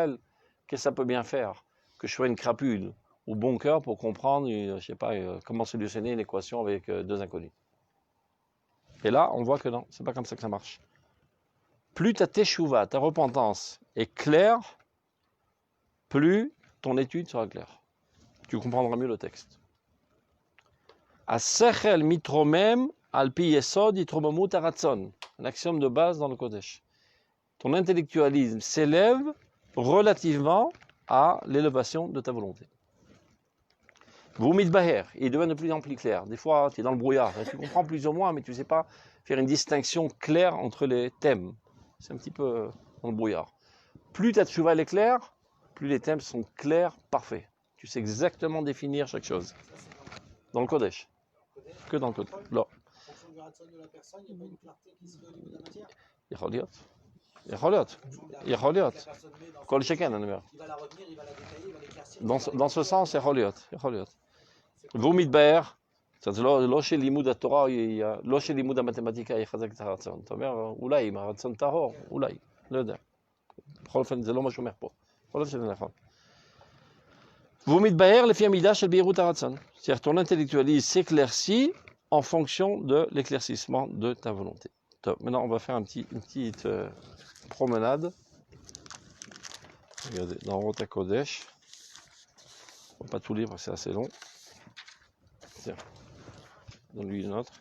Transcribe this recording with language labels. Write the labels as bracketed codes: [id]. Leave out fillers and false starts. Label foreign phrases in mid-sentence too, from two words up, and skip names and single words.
[fr] Qu'est-ce que ça peut bien faire? Que je sois une crapule au bon cœur pour comprendre, je sais pas, comment solutionner une équation avec deux inconnus. Et là, on voit que non, c'est pas comme ça que ça marche. Plus ta teshuva, ta repentance est claire, plus ton étude sera claire. Tu comprendras mieux le texte. [he] השכל מתרומם לפי יסוד התרוממות הרצון. [fr] Un axiome de base dans le Kodesh. Ton intellectualisme s'élève relativement à l'élévation de ta volonté. [he] והוא מתבהר, il devient de plus en plus clair. [fr] Des fois, tu es dans le brouillard. Tu comprends plus ou moins, mais tu ne sais pas faire une distinction claire entre les thèmes. C'est un petit peu dans le brouillard. Plus ta tchouva est claire, plus les thèmes sont clairs, parfaits. Tu sais exactement définir chaque chose. Dans le Kodesh. Que dans le Kodesh. Là. En fonction du ratson de la personne, il n'y a pas une clarté qui se fait au niveau de la matière. [he] יכול להיות. כל שכן, אני אומר. [fr] dans ce sens, [he] יכול להיות. והוא מתבהר, זה לא שלימוד התורה, לא שלימוד המתמטיקה יחזק את הרצון. אתה אומר, אולי אם הרצון טהור, אולי, לא יודע. בכל אופן, זה לא מה שאומר פה. בכל אופן, זה נכון. והוא מתבהר לפי המידה של בהירות הרצון. [fr] C'est-à-dire, ton intellectualisme s'éclaircit en fonction de l'éclaircissement de ta volonté. Top. Maintenant, on va faire une petite promenade. Regardez, dans Rota Kodesh. On va pas tout lire parce que c'est assez long. Tiens, donne-lui une autre.